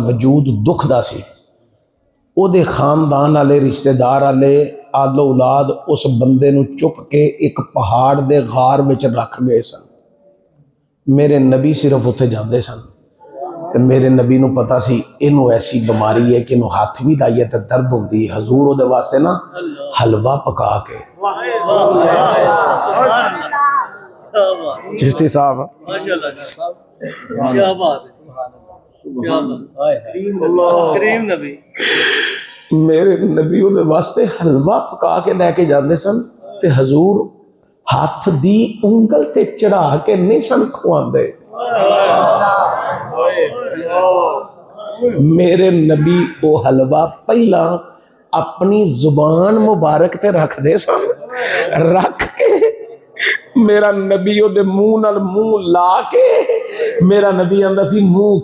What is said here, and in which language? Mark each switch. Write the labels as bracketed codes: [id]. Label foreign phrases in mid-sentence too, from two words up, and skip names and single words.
[pa] وجود دکھ دا سی او دے خاندان والے رشتہ دار والے آل اولاد اس بندے نو چک کے ایک پہاڑ دے غار وچ رکھ گئے سن میرے نبی صرف اتنے جاندے سن تے میرے نبی نو پتا سی انہوں ایسی بیماری ہے کہ انہوں ہاتھ بھی لائیے تے درد ہوندی ہے حضور او دے واسطے نا حلوہ پکا کے چشتی صاحب [ur] کیا بات ہے کریم نبی [pa] میرے نبی او دے واسطے حلوہ پکا کے لے کے جاندے سن تے حضور ہاتھ دی انگل تے چڑھا کے نہیں سن کھواندے میرے نبی او حلوہ پہلا اپنی زبان مبارک تے رکھ دے سن رکھ کے میرا نبی او دے منہ نال منہ لا کے میرا نبی آندا سی منہ